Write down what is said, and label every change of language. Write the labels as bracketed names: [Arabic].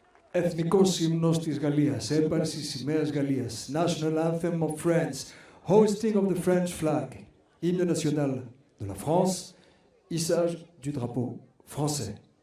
[Greek] Εθνικός ύμνος της Γαλλίας, έπαρση σημαίας Γαλλίας. [English] National Anthem of France, hoisting of the French flag. [French] Hymne national de la France, hissage du drapeau français.